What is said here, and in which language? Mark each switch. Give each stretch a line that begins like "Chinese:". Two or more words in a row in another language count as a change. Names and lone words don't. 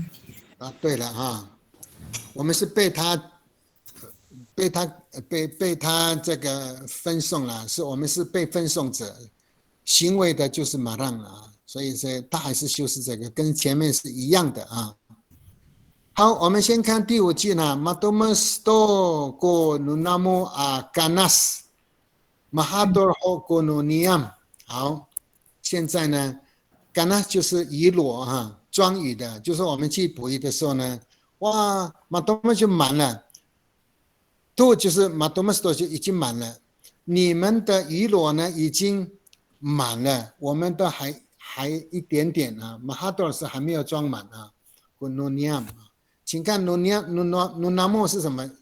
Chinese: 对了我们是被他这个分送了，我们是被分送者，行为的就是马让所以他还是修饰这个，跟前面是一样的好，我们先看第五句
Amis: Matomas to ko nunamu ganas mahador ho ko nuniam。
Chinese: 好，现在呢 ganas 就是雨裸装雨的，就是我们去捕鱼的时候呢，哇 Matomas 就满了，to 就是
Amis: Matomas to
Chinese: 就已经满了你们的鱼箩呢已经满了，我们都还一点点啊，马哈多是还没有装满啊。Gununiam， 请看 nunamo 是什么？